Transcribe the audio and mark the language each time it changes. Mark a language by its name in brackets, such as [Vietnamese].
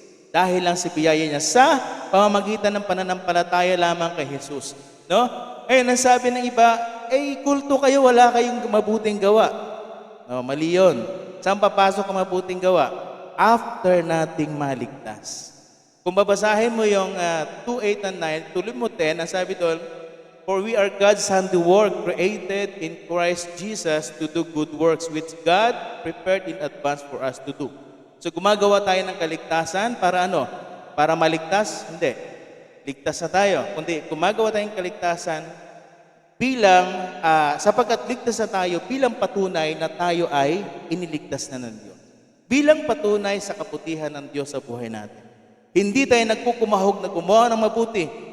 [Filipino] Dahil lang si biyaya niya sa pamamagitan ng pananampalataya lamang kay Jesus. No? Ngayon, ang sabi ng iba, kulto kayo, wala kayong mabuting gawa. No, mali yun. Saan papasok ang mabuting gawa? After nating maligtas. Kung babasahin mo yung 2:8 and 9, tuloy mo 10, ang sabi doon, [English] for we are God's handiwork, created in Christ Jesus to do good works, which God prepared in advance for us to do. [Filipino] So gumagawa tayo ng kaligtasan para ano? Para maligtas? Hindi. Ligtas na tayo. Kundi gumagawa tayong kaligtasan bilang, sapagkat ligtas na tayo, bilang patunay na tayo ay iniligtas na ng Diyos. Bilang patunay sa kabutihan ng Diyos sa buhay natin. Hindi tayo nagkukumahog na gumawa ng mabuti.